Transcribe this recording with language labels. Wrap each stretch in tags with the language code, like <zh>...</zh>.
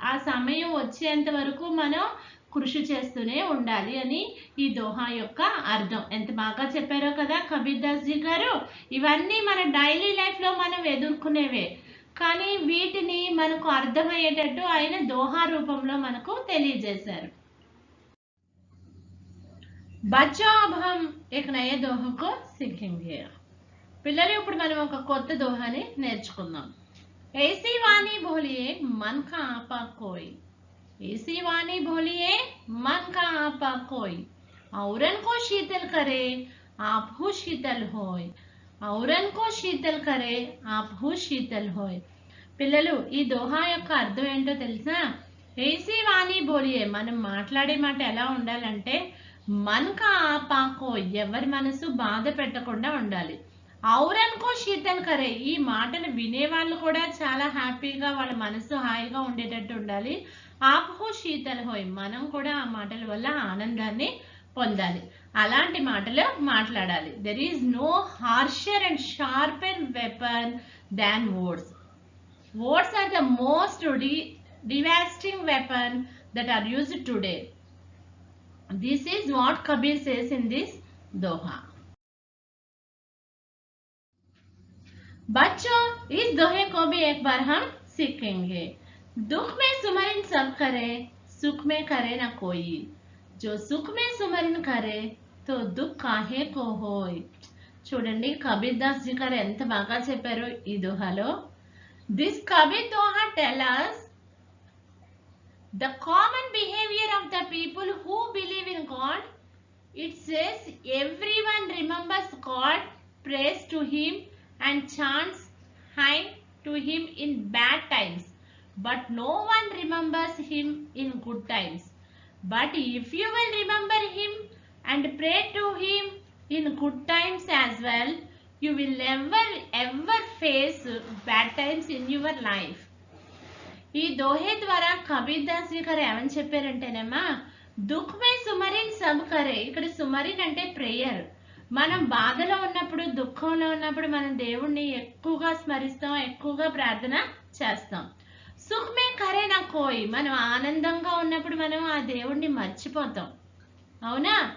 <te>ఆ సమయం వచ్చేంత వరకు మనం కృషి చేస్తూనే ఉండాలి అని ఈ దోహా యొక్క అర్థం. ఎంత బాగా చెప్పారో కదా కబీర్ దాస్ జీ గారు. ఇవన్నీ మన డైలీ లైఫ్లో మనం ఎదుర్కొనేవే, కానీ వీటిని మనకు అర్థమయ్యేటట్టు ఆయన దోహా రూపంలో మనకు తెలియజేశారు.</te> <hi>बच्चों अब हम एक नए दोहे को सीखेंगे.</hi> <te>పిల్లలు ఇప్పుడు మనం ఒక కొత్త దోహాని నేర్చుకుందాం.</te> <hi>ऐसी वाणी बोलिए मन का आपा कोई. ऐसी वाणी बोलिए मन का आपा कोई. औरन को शीतल करे आप हु शीतल होय. औरन को शीतल करे आप हु शीतल होय.</hi> <te>పిల్లలు ఈ దోహా యొక్క అర్థం ఏంటో తెలుసా?</te> <hi>ఏసీ వాణి బోలియే,</hi> <te>మనం మాట్లాడే మాట ఎలా ఉండాలంటే</te> <hi>మనక ఆపాకో,</hi> <te>ఎవరి మనసు బాధ పెట్టకుండా ఉండాలి.</te> <hi>ఔరన్కో శీతల్ కరే,</hi> <te>ఈ మాటలు వినేవాళ్ళు కూడా చాలా హ్యాపీగా వాళ్ళ మనసు హాయిగా ఉండేటట్టు ఉండాలి.</te> <hi>ఆప్హో శీతల్ హోయ్,</hi> <te>మనం కూడా ఆ మాటల వల్ల ఆనందాన్ని పొందాలి. అలాంటి మాటలు మాట్లాడాలి.</te> <en>There is no harsher and sharper weapon than words. Words are the most devastating weapon that are used today. This is what Kabir says in this doha.</en> <hi>बच्चों, इस दोहे को भी एक बार हम सीखेंगे. दुख में सुमरन सब करे, सुख में करे ना कोई. जो सुख में सुमरन करे तो दुख काहे को होय.</hi> <te>చూడండి కబీర్ దాస్ జీ గారు ఎంత బాగా చెప్పారో ఈ దోహాలో.</te> <en>This Kabir Doha tells us the common behavior of the people who believe in God. It says everyone remembers God, prays to Him and chants hymn to Him in bad times, but no one remembers Him in good times. But if you will remember Him and pray to Him in good times as well, you will never ever face bad times in your life.</en> <te>ఈ దోహే ద్వారా Kabir Das G గారు ఏమని చెప్పారంటేనమ్మా,</te> <hi>దుఃఖ్ మే సుమరిన్ sub కరే.</hi> <te>ఇక్కడ సుమరిన్ అంటే prayer. మనం బాధలో ఉన్నప్పుడు, దుఃఖంలో ఉన్నప్పుడు మనం దేవుణ్ణి ఎక్కువగా స్మరిస్తాం, ఎక్కువగా ప్రార్థన చేస్తాం.</te> <hi>సుఖ్ మే కరే నా కోయి,</hi> <te>మనం ఆనందంగా ఉన్నప్పుడు మనం ఆ దేవుణ్ణి మర్చిపోతాం. అవునా?</te>